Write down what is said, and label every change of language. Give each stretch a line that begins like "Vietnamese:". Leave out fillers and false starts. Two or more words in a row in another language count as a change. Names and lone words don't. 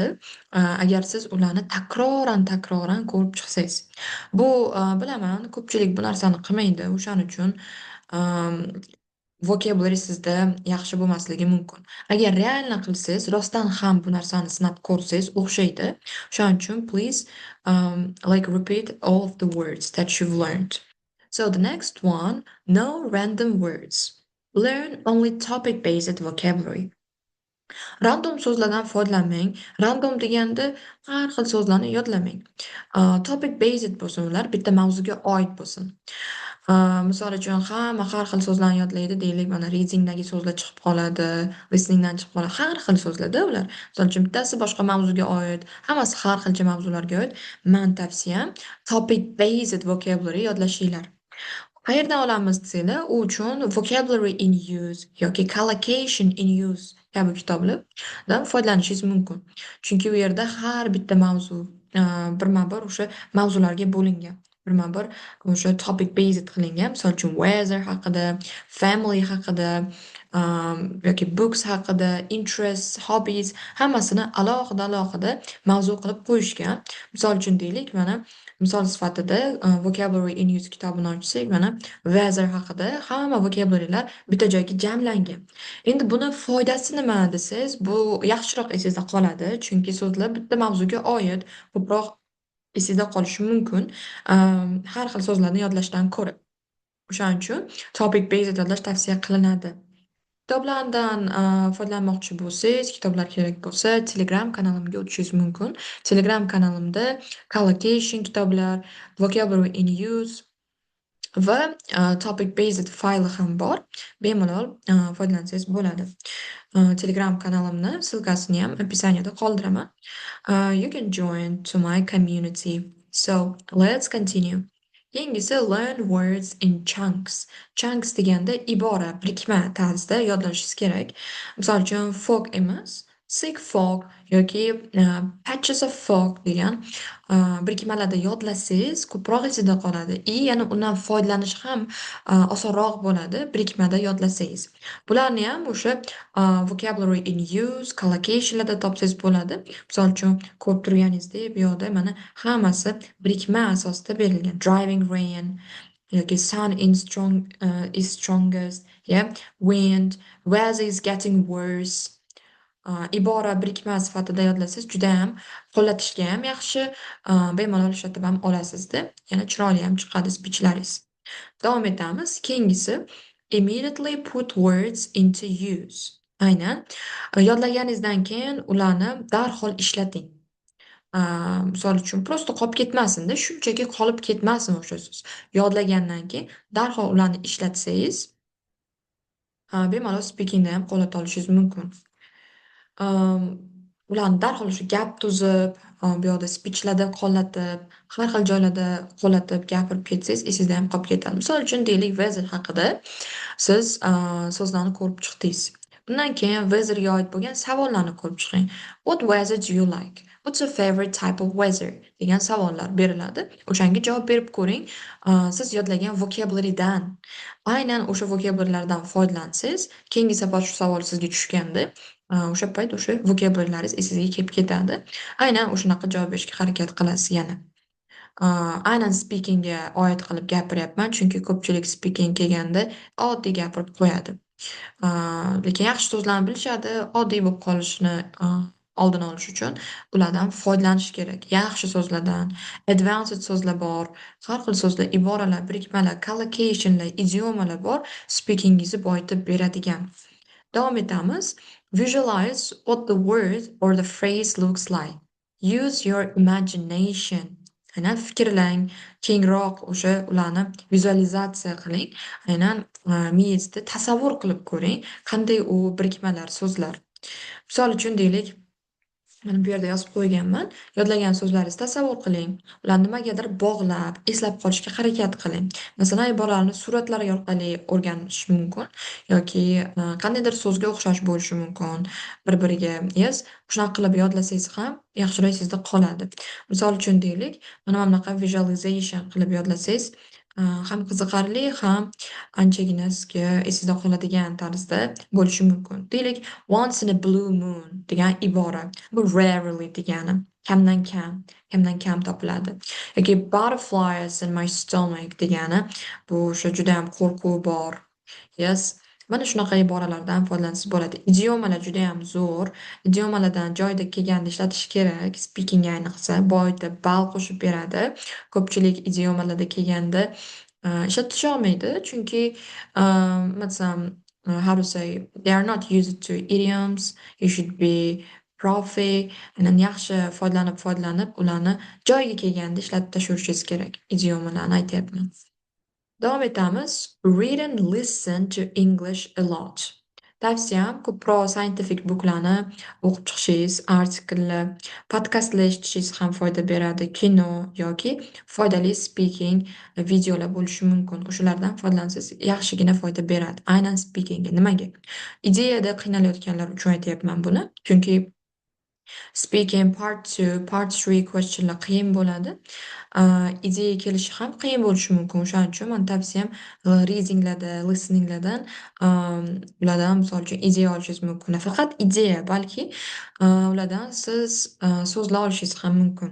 Uzbek: Agar siz ularni takroran ko'rib chiqsangiz. Bu bilaman, ko'pchilik bu narsani qilmaydi. O'shaning uchun vocabulary sizda yaxshi bo'lmasligi mumkin. Agar realni qilsangiz, rostdan ham bu narsani sinab ko'rsangiz o'xshaydi. Shuning uchun
English: please like repeat all of the words that you've learned. So the next one, no random words. Learn only topic-based vocabulary.
Uzbek: Random so'zlardan foydalanmang. Random deganda har xil so'zlarni yodlamang.
English: Topic based
Uzbek: bo'lsin ular, bitta mavzuga oid bo'lsin. Misol uchun hamma har xil so'zlarni yodlaydi deylik, mana readingdagi so'zlar chiqib qoladi, listeningdan chiqib qoladi. Har xil so'zlarda ular. Misol uchun bittasi boshqa mavzuga oid, hammasi har xilcha mavzularga oid. Men tavsiyam
English: topic based vocabulary
Uzbek: yodlashinglar. Qayerdan olamiz desanglar, u uchun Vocabulary in Use yoki Collocation in Use kabi kitoblardan foydalanishingiz mumkin. Chunki u yerda har bitta mavzu birma-bir o'sha mavzularga bo'lingan. Birma-bir o'sha
English: topic based
Uzbek: qilingan. Misol uchun weather haqida, family haqida, yoki books haqida,
English: interests, hobbies
Uzbek: hammasini alohida mavzu qilib qo'yishgan. Misol uchun deylik, mana misol sifatida Vocabulary in Use kitobini ochsak, mana weather haqida hamma vocabulary'lar bitta joyga jamlangan. Endi buni foydasi nima desangiz, bu yaxshiroq esingizda qoladi, chunki so'zlar bitta mavzuga oid, ko'proq esingizda qolishi mumkin, har xil so'zlarni yodlashdan ko'ra. O'shaning uchun
English: topic based
Uzbek: yodlash tavsiya qilinadi. Kitoblardan foydalanmoqchi bo'lsangiz, kitoblar kerak bo'lsa, Telegram kanalimga o'tishingiz mumkin. Telegram kanalimda collocation kitoblar, vocabulary in use va
English: topic based
Uzbek: fayli ham bor. Bemalol foydalansangiz bo'ladi. Telegram kanalimni silkasini ham opisaniyada qoldiraman.
English: You can join to my community. So, let's continue. Keyingisi learn words in chunks.
Uzbek: Chunks deganda ibora, birikma tarzda yodlashingiz kerak. Misol uchun fog emas,
English: sick fog
Uzbek: yoki
English: patches of fog
Uzbek: degan birikmalarda yodlasangiz ko'proq esingizda qoladi. Yana undan foydalanish ham osonroq bo'ladi birikmada yodlasangiz. Bularni ham o'sha vocabulary in use, collocationlarda topsangiz bo'ladi. Misol uchun ko'rib turganingizdek, bu yoqda mana hammasi birikma asosida berilgan.
English: Driving rain yoki sun is strongest, yeah, wind, weather is getting worse.
Uzbek: Ibora birikma sifatida yodlasangiz juda ham qo'llatishga ham yaxshi, bemalol ishlatib ham olasizda. Yana chiroyli ham chiqadi spichlaringiz. Davom etamiz.
English: Keyingisi immediately put words into use.
Uzbek: Aynan yodlaganingizdan keyin ularni darhol ishlating. Misol uchun prosta qolib ketmasin-da, shunchaki qolib ketmasin o'sha so'z. Yodlagandan keyin darhol ularni ishlatsangiz, bemalol speakingda ham qo'llata olishingiz mumkin. Ularni darhol shu gap tuzib, bu yoqda spichlarda qo'llatib, har xil joylarda qo'llatib gapirib ketsangiz, esingizda ham qolib ketadi. Misol uchun deylik, weather haqida siz so'zlarni ko'rib chiqdingiz. Bundan keyin weatherga oid bo'lgan savollarni ko'rib chiqing.
English: What weather do you like? What's your favorite type of weather?
Uzbek: Degan savollar beriladi. O'shanga javob berib ko'ring. Siz yodlagan vocabularydan, aynan o'sha vocabularylardan foydalansangiz, keyingi safar shu savol sizga tushganda o'sha payt o'sha vokabulariz esingizga kelib ketadi. Aynan o'shanaqa javob berishga harakat qilasiz yana. Aynan speakingga oid qilib gapiryapman, chunki ko'pchilik speaking kelganda oddiy gapirib qo'yadi. Lekin yaxshi so'zlarni bilishadi, oddiy bo'lib qolishini oldini olish uchun ulardan foydalanish kerak. Yaxshi so'zlardan, advanced so'zlar bor, har xil so'zlar, iboralar, birikmalar, collocationlar, idiomalar bor, speakingizni boyitib beradigan. Davom etamiz.
English: Visualize what the word or the phrase looks like. Use your imagination.
Uzbek: Aynan fikrlang, kengroq o'sha ularni vizualizatsiya qiling. Aynan miyangizda tasavvur qilib ko'ring, qanday u birikmalar, so'zlar. Misol uchun deylik, mana bu yerda yozib qo'yganman. Yodlagan so'zlaringizni tasavvur qiling. Ularni nimagadir bog'lab, eslab qolishga harakat qiling. Masalan, iboralarni suratlar orqali o'rganish mumkin yoki qandaydir so'zga o'xshash bo'lishi mumkin. Bir-biriga shunaqa qilib yodlasangiz ham yaxshiroq sizda qoladi. Misol uchun deylik, mana bunaqa visualization qilib yodlasangiz, ham qiziqarli, ham anchagina sizga esingizda qoladigan tarzda bo'lishi mumkin. Deylik,
English: once in a blue moon
Uzbek: degan ibora. Bu
English: rarely degani.
Uzbek: Kamdan kam, kamdan kam topiladi.
English: Yoki butterflies in my stomach degani.
Uzbek: Bu o'sha juda ham qo'rquv bor.
English: Yes.
Uzbek: Mana shunaqa iboralardan foydalansa bo'ladi. Idiomalar juda ham zo'r. Idiomalardan joyida kelganda ishlatish kerak. Speaking ayniqsa boyitib ball qo'shib beradi. Ko'pchilik idiomalarda kelganda ishlatish olmaydi, chunki masalan,
English: how to say, they are not used to idioms. You should be profi.
Uzbek: Yaxshi foydalanib ularni joyiga kelganda ishlatib tashlavishingiz kerak. Idiomalarni aytyapman. Davom etamiz.
English: Read and listen to English a lot.
Uzbek: Tavsiyam ko'proq
English: scientific booklarni
Uzbek: o'qib chiqishingiz, artikellar, podkastlar eshitishingiz ham foyda beradi. Kino yoki foydali speaking videolar bo'lishi mumkin. O'shalardan foydalansangiz yaxshigina foyda beradi. Aynan speakingga. Nimaga? Ideyada qiynalayotganlar uchun aytyapman buni. Chunki
English: speaking part 2, part 3 questionlar
Uzbek: qiyin bo'ladi. Ideya kelishi ham qiyin bo'lishi mumkin. O'shaning uchun mani tavsiyam readinglarda, listeninglardan ulardan misol uchun ideya olishingiz mumkin. Faqat ideya, balki ulardan siz so'zlar olishingiz ham mumkin.